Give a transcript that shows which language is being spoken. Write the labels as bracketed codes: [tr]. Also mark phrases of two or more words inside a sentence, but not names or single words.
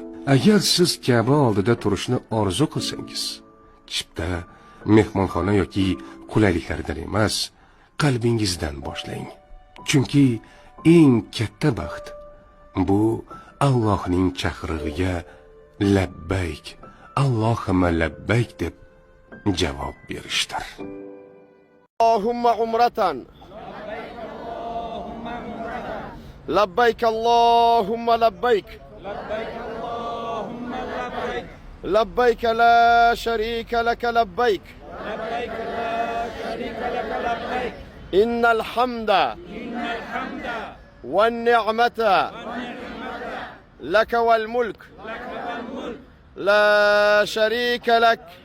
[uz] Agar siz Ka'ba oldida turishni orzu qilsangiz, chipta, mehmonxona yoki qulayliklardan emas, qalbingizdan boshlang. Chunki eng katta baxt bu Allohning chaqirig'iga [ar] لبيك اللهم لبيك [uz] deb javob berishdir. [ar] اللهم عمرة. لبيك اللهم لبيك. لبيك لا شريك لك لبيك. إن الحمد والنعمة لك والملك لا شريك لك.